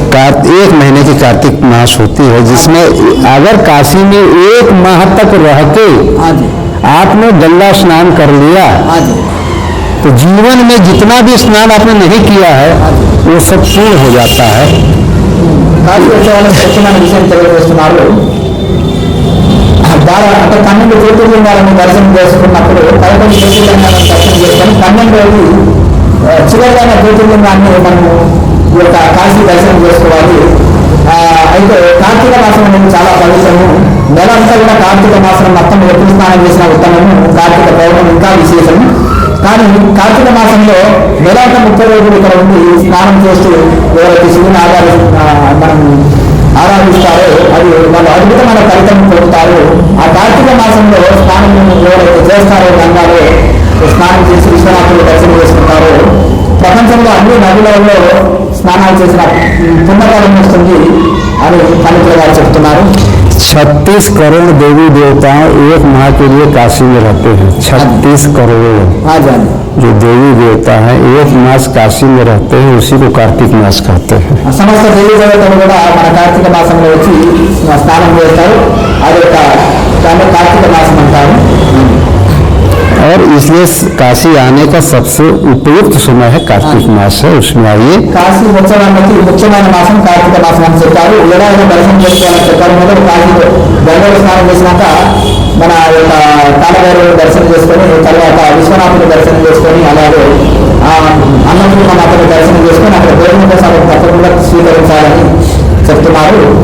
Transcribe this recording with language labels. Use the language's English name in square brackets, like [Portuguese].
[Hindi] एक महीने की कार्तिक मास होती है, जिसमें अगर काशी में 1 माह तक रह के आपने गंगा स्नान कर लिया तो जीवन में जितना भी स्नान आपने नहीं किया है वो सब पूर्ण हो जाता है। [Telugu] కాశీ వచ్చే వాళ్ళకి ముఖ్యమైన విషయం తెలియజేస్తున్నారు. అంటే 12 జ్యోతిర్లింగాలను దర్శనం చేసుకున్నప్పుడు 11 జ్యోతిర్లింగాలను దర్శనం చేసుకొని 12వ చివరిదైన జ్యోతిర్లింగాన్ని మనము ఈ యొక్క కాశీ దర్శనం చేసుకోవాలి. అయితే కార్తీక మాసం అనేది చాలా పవిత్రము. నెల అంతా కూడా కార్తీక మాసం మొత్తం ఎప్పుడు స్నానం చేసిన ఉత్తమము. కార్తీక పౌర్ణమి ఇంకా విశేషము. కానీ కార్తీక మాసంలో నెలంతా 30 రోజులు ఇక్కడ ఉండి స్నానం చేస్తూ ఎవరైతే శివుని మనం ఆరాధిస్తారో అది వాళ్ళు అద్భుతమైన ఫలితం పొందుతారు. ఆ కార్తీక మాసంలో స్నానం ఎవరైతే చేస్తారో గంగాలో స్నానం చేసి విశ్వనాథుడు దర్శనం చేసుకుంటారో ప్రపంచంలో అన్ని నదులలో స్నానాలు చేసిన పుణ్యఫలం వస్తుంది అని పండితులు గారు చెప్తున్నారు. [Hindi] 36 करोड़ देवी देवताएं 1 माह के लिए काशी में रहते हैं। 36 करोड़ जो देवी देवता हैं 1 मास काशी में रहते हैं, उसी को कार्तिक मास कहते हैं। समस्त देवी [Telugu] देवतలు కూడా మన కార్తీక మాసంలో వచ్చి స్నానం చేస్తారు. అది దాన్ని కార్తీక మాసం అంటారు. [Hindi] और इसलिए काशी आने का सबसे उपयुक्त समय है कार्तिक मास है, उसमें आइए। [Telugu] కాశీ వచ్చడానికి ముఖ్యమైన మాసం కార్తీక మాసం అని చెప్పారు. ఎలా దర్శనం చేసుకోవాలని చెప్పారు. మొదలు కాశీలో గంగలో స్నానం చేసినాక మన యొక్క కాలభైరవుని దర్శనం చేసుకొని తర్వాత విశ్వనాథుని దర్శనం చేసుకొని అలాగే అన్నపూర్ణమాతను దర్శనం చేసుకొని అక్కడ గోవింద ప్రసాదం తప్పకుండా స్వీకరించాలని చెప్తున్నారు.